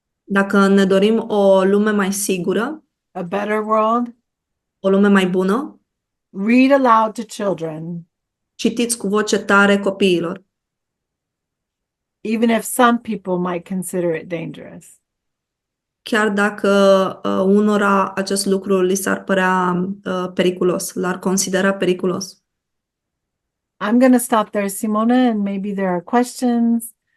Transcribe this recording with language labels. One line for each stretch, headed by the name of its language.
Romanian: Dacă ne dorim o lume mai sigură,
English: a better world,
Romanian: o lume mai bună,
English: read aloud to children,
Romanian: citiți cu voce tare copiilor,
English: even if some people might consider it dangerous.
Romanian: chiar dacă unora acest lucru li s-ar părea periculos, l-ar considera periculos.
English: I'm going to stop there, Simona, and maybe there are questions.